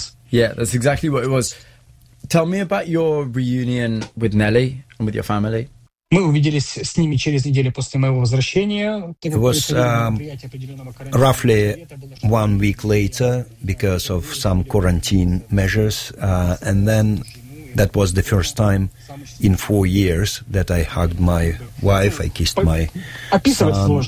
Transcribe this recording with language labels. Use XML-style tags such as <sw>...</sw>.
<en>Yeah, that's exactly what it was. Tell me about your reunion with Nelly and with your family.</en> <ru>Мы увиделись с ними через неделю после моего возвращения.</ru> <en>It was roughly 1 week later because of some quarantine measures. And then that was the first time in 4 years that I hugged my wife, I kissed my son.</en>